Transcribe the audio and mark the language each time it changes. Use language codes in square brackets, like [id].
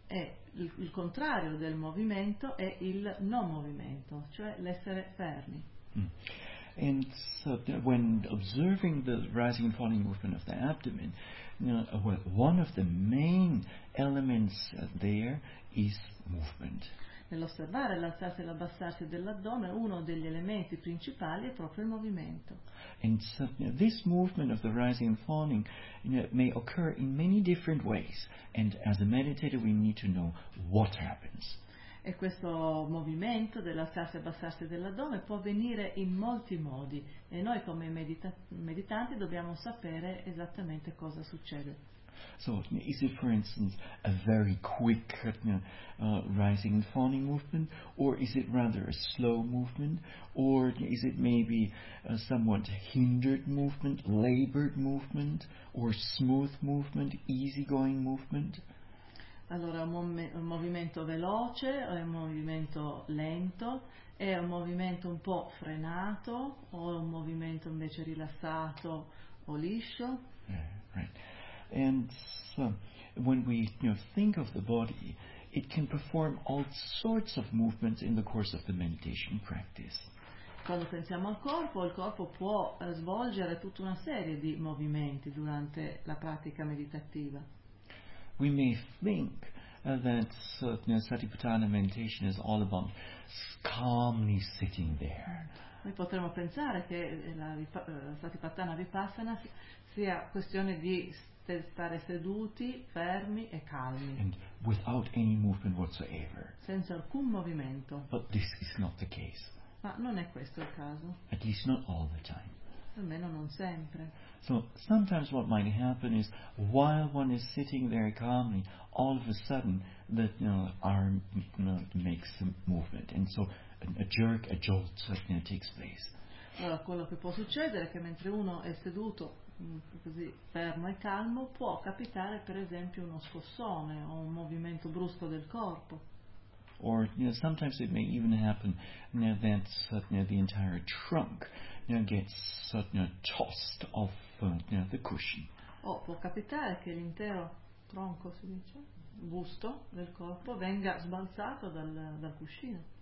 [it] E il contrario del movimento è il non movimento, cioè l'essere fermi. [en] And so when observing the rising and falling movement of the abdomen, one of the main elements there is movement. [it] Nell'osservare l'alzarsi e l'abbassarsi dell'addome, uno degli elementi principali è proprio il movimento. [en] And so this movement of the rising and falling may occur in many different ways, and as a meditator we need to know what happens. [it] E questo movimento dell'alzarsi e abbassarsi dell'addome può avvenire in molti modi, e noi come meditanti dobbiamo sapere esattamente cosa succede. [en] So, is it, for instance, a very quick rising and falling movement, or is it rather a slow movement, or is it maybe a somewhat hindered movement, labored movement, or smooth movement, easygoing movement? [it] Allora, un movimento veloce, o è un movimento lento, è un movimento un po' frenato, o è un movimento invece rilassato o liscio? [en] Right. And so when we think of the body, it can perform all sorts of movements in the course of the meditation practice. [it] Quando pensiamo al corpo, il corpo può svolgere tutta una serie di movimenti durante la pratica meditativa. [en] We may think that Satipatthana meditation is all about calmly sitting there. [it] Noi potremmo pensare che la Satipatthana Vipassana sia questione di stare seduti, fermi e calmi. [en] And without any movement whatsoever. [it] Senza alcun movimento. [en] But this is not the case. [it] Ma non è questo il caso. [en] At least not all the time. [it] Almeno non sempre. [en] So sometimes what might happen is while one is sitting there calmly, all of a sudden the arm makes a movement, and so a jerk, a jolt takes place. [it] Allora, quello che può succedere è che mentre uno è seduto così fermo e calmo, può capitare per esempio uno scossone o un movimento brusco del corpo. [en] Or, you know, sometimes it may even happen, you know, that you know, the entire trunk, you know, gets, you know, tossed off, you know, the cushion. [it] O può capitare che l'intero tronco, si dice, busto del corpo venga sbalzato dal cuscino.